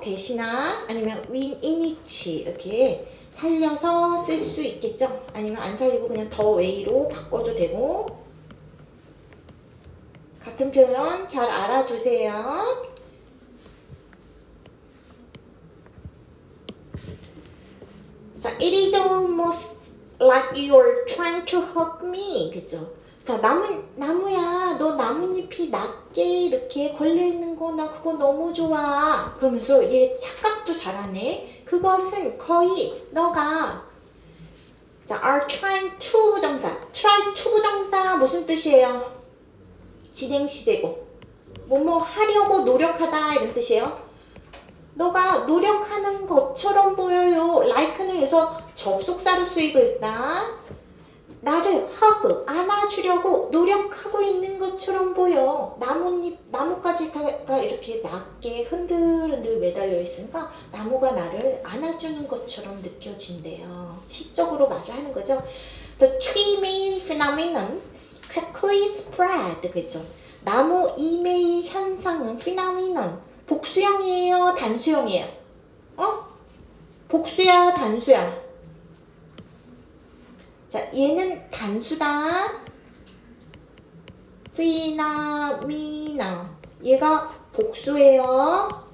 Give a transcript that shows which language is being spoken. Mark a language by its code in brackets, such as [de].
[ko] 대신나 아니면 in which 이렇게 살려서 쓸 수 있겠죠? 아니면 안 살리고 그냥 the way로 바꿔도 되고, 같은 표현 잘 알아두세요. [en] 자, it is almost like you're trying to hug me, 그죠? [ko] 자, 나무야, 너 나뭇잎이 낮게 이렇게 걸려있는 거, 나 그거 너무 좋아. 그러면서 얘 착각도 잘하네. 그것은 거의 너가, 자, are trying to 부정사. try to 부정사 무슨 뜻이에요? 진행시제고. 뭐뭐 하려고 노력하다 이런 뜻이에요. 너가 노력하는 것처럼 보여요. like는 여기서 접속사로 쓰이고 있다. 나를 hug, 안아주려고 노력하고 있는 것처럼 보여. 나뭇가지가 이렇게 낮게 흔들흔들 매달려 있으니까 나무가 나를 안아주는 것처럼 느껴진대요. 시적으로 말을 하는 거죠. [en] The tree main phenomenon quickly spread. [ko] 그죠? 나무 이메일 현상은 phenomenon. 복수형이에요? 단수형이에요? 복수야? 단수야? 자, 얘는 단수다. 피나미나. 얘가 복수예요.